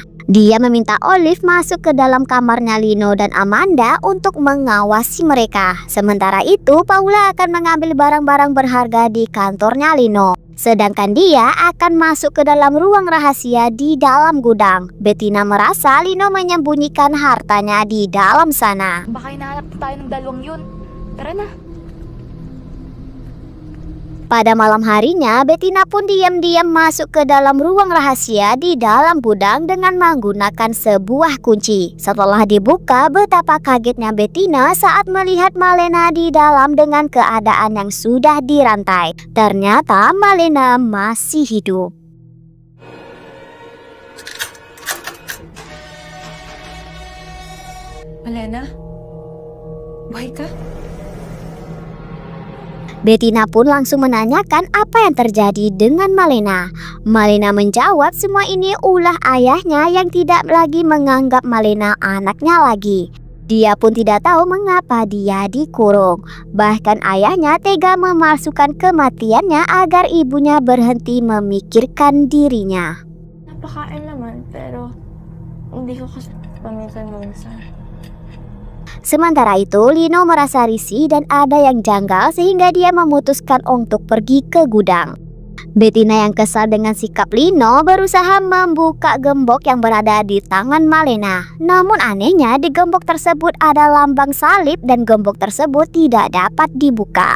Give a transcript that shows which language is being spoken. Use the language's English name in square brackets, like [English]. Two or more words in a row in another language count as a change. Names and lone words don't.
[Indonesian] Dia meminta Olive masuk ke dalam kamarnya Lino dan Amanda untuk mengawasi mereka. Sementara itu, Paula akan mengambil barang-barang berharga di kantornya Lino. Sedangkan dia akan masuk ke dalam ruang rahasia di dalam gudang. Bettina merasa Lino menyembunyikan hartanya di dalam sana. [Filipino] Baka hinahanap tayo ng dalawang yun. Tara na. [Indonesian] Pada malam harinya, Bettina pun diam-diam masuk ke dalam ruang rahasia di dalam gudang dengan menggunakan sebuah kunci. Setelah dibuka, betapa kagetnya Bettina saat melihat Malena di dalam dengan keadaan yang sudah dirantai. Ternyata Malena masih hidup. [Filipino] Malena? Buhay ka? [Indonesian] Bettina pun langsung menanyakan apa yang terjadi dengan Malena. Malena menjawab semua ini ulah ayahnya yang tidak lagi menganggap Malena anaknya lagi. Dia pun tidak tahu mengapa dia dikurung. Bahkan ayahnya tega memalsukan kematiannya agar ibunya berhenti memikirkan dirinya. [Filipino] Napakain naman, pero hindi ko kasi paminsan-minsan. [Indonesian] Sementara itu, Lino merasa risih dan ada yang janggal sehingga dia memutuskan untuk pergi ke gudang. Bettina yang kesal dengan sikap Lino berusaha membuka gembok yang berada di tangan Malena. Namun anehnya di gembok tersebut ada lambang salib dan gembok tersebut tidak dapat dibuka.